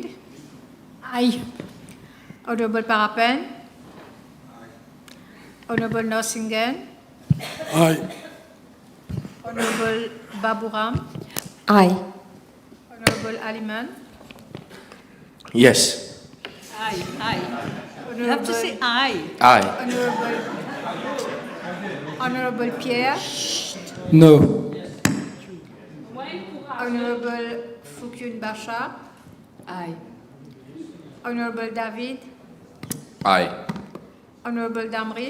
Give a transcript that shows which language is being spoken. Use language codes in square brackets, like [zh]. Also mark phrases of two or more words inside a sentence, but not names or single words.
[en] Aye. Honourable Parapen. Honourable Norsingen. Aye. Honourable Baburam. Aye. Honourable Aliman. Yes. Aye. You have to say aye. Aye. Honourable Pierre. No. Honourable Foukyun Bachar. Aye. Honourable David. Aye. Honourable Damri.